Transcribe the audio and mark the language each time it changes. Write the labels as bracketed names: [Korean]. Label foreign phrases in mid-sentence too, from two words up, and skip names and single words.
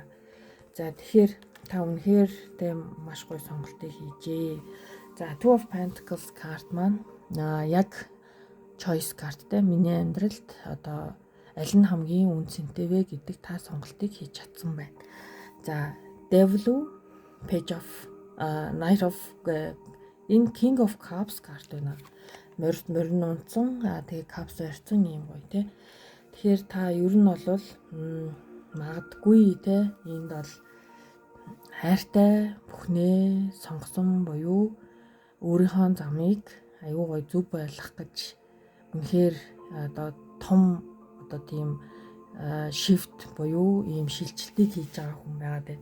[Mongolian] За тэгэхээр та үнэхээр тийм маш гоё сонголтыг хийжээ. За Two of Pentacles карт маань яг choice карттай миний амьдралд одоо аль нь хамгийн үнцэнтэй вэ гэдэг та сонголтыг хийж чадсан байна. За Devil, Page of Knight of энэ King of Cups карт байна. Морин унтсан тэгээ Cups барьсан юм гоё те. Тэгэхээр та ер нь бол магадгүй те энд бол хайртай бүхнээ сонгосон буюу өөрийнхөө замыг аюу гой зөв байлгах гэж үнэхээр одоо том одоо тийм shift буюу ийм шилжилтийг хийж байгаа хүн байгаад байна.